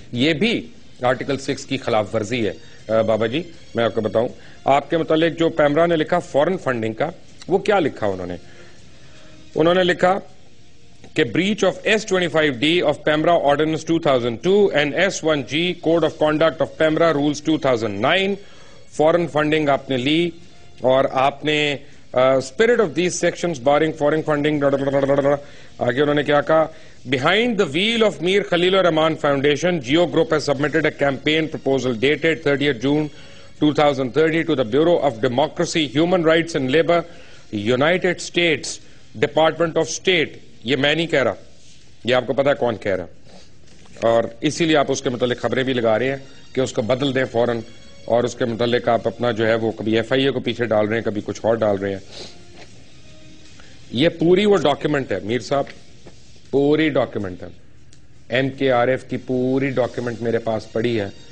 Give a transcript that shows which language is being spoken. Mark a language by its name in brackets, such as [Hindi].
[Urdu] یہ بھی آرٹیکل 6 کی خلاف ورزی ہے. بابا جی میں آپ کو بتاؤں, آپ کے متعلق جو پیمرا نے لکھا فورن فنڈنگ کا, وہ کیا لکھا انہوں نے لکھا کہ [English] breach of S25D of PEMRA Ordinance 2002 and S1G Code of Conduct of PEMRA Rules 2009. Foreign funding [Urdu] آپ نے لی, اور آپ نے [English] spirit of these sections barring foreign funding. [Urdu] آگے انہوں نے کیا کہا, [English] behind the wheel of Mir Khalil Rahman Foundation, Geo Group has submitted a campaign proposal dated 30th June 2030 to the Bureau of Democracy, Human Rights and Labor, United States Department of State. [Urdu] یہ میں نہیں کہہ رہا, یہ آپ کو پتا ہے کون کہہ رہا, اور اسی لیے آپ اس کے متعلق خبریں بھی لگا رہے ہیں کہ اس کو بدل دیں فوراً, اور اس کے متعلق آپ اپنا جو ہے وہ کبھی ایف آئی اے کو پیچھے ڈال رہے ہیں, کبھی کچھ اور ڈال رہے ہیں. یہ پوری وہ ڈاکیومنٹ ہے میر صاحب, پوری ڈاکیومنٹ ہے, ایم کے آر ایف کی پوری ڈاکیومنٹ میرے پاس پڑی ہے.